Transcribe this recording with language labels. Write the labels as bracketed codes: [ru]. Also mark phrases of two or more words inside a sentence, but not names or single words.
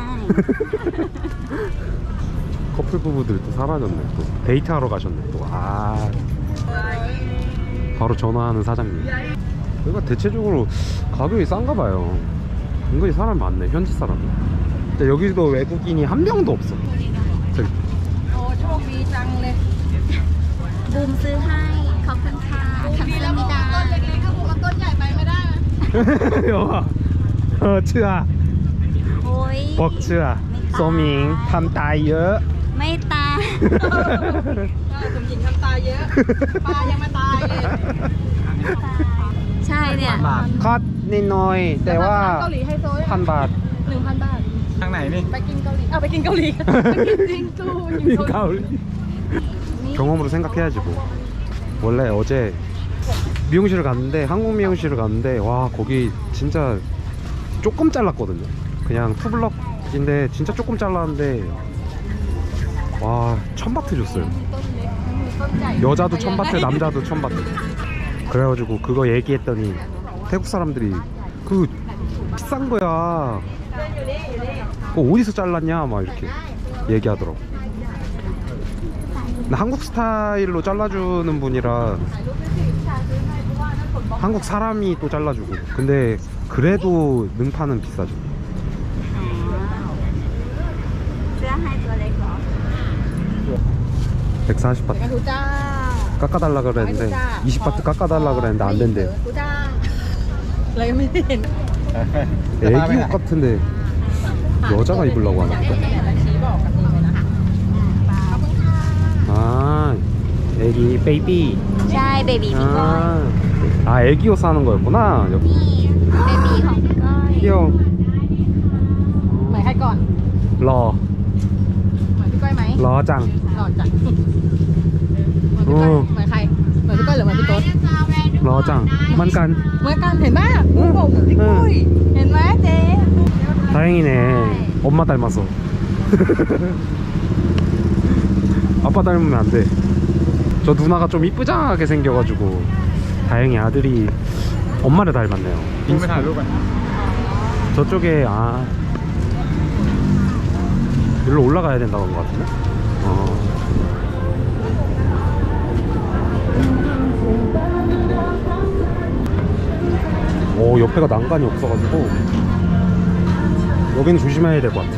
[ko] 커플 부부들 또 사라졌네. 또 데이트하러 가셨네 또. 아 바로 전화하는 사장님. 여기가 대체적으로 가격이 싼가 봐요. 은근히 사람 많네. 현지 사람. 근데 여기도 외국인이 한 명도 없어. 저기. [th] บูมซื้อให้ขอบคุณค่ะทำซื้อไม่ได้ [ko] 여봐. 츠아 [th] โอ้ย 벅츠아 소밍 탐따이어 ไม่ตาย คุณหญิงทำตายเยอะ ปลายังมาตายเลย ใช่เนี่ย 컷นิดหน่อย แต่ว่า เกาหลีไฮโซ 1,000 บาท 1,000 บาท ทางไหนนี่ ไปกินเกาหลีเอาไปกินเกาหลีไปกินจริงจูกินเกาหลี [ko] 경험으로 생각해야지 뭐. 원래 어제 미용실을 갔는데 한국 미용실을 갔는데 와 거기 진짜 조금 잘랐거든요. 그냥 투블럭인데 진짜 조금 잘랐는데 와 1,000바트 줬어요. 여자도 1,000바트 남자도 1,000바트. 그래가지고 그거 얘기했더니 태국 사람들이 그 비싼 거야. 그거 어디서 잘랐냐 막 이렇게 얘기하더라고. 근데 한국 스타일로 잘라주는 분이라 한국 사람이 또 잘라주고. 근데 그래도 능파는 비싸죠. [th] เสื้อให้ตัวเล็กเหรอ [ko] 140바트 [th] กูจ้า [ko] 깎아달라 그랬는데 20바트 깎아달라 그랬는데 안 된대요. [th] กูจ้าเลยไม่เห็น [ko] 애기 옷 같은데 여자가 입으려고 하나 보다. [th] ชี้บอกกันดีเลยนะคะ [ko] 아 애기 베이비. [th] ใช่เบบีพี่ก้อย [ko] 아 애기 옷 사는 거였구나. 여기 [th] นี่เบบีของพี่ก้อย [ko] 귀여워. [th] หมายใครก่อน 러 หมายพี่ก้อยไหม หล่อจัง. ก่อนจ้ะหมายพี่ก้อยหมายใครหมายพี่ก้อยหรือหมายพี่โต๊ด หล่อจัง เหมือนกัน. เหมือนกันเห็นไหมบอกพี่ก้อยเห็นไหมเจ๊ [ko] 다행이네. 엄마 닮았어. 아빠 닮으면 안 돼. 저 누나가 좀 이쁘장하게 생겨가지고 다행히 아들이 엄마를 닮았네요. [th] คุณไปถ่ายรูปกัน [ko] 저쪽에 아 여기로 올라가야 된다고 한 것 같은데? 오 옆에가 난간이 없어가지고 여기는 조심해야 될 것 같아.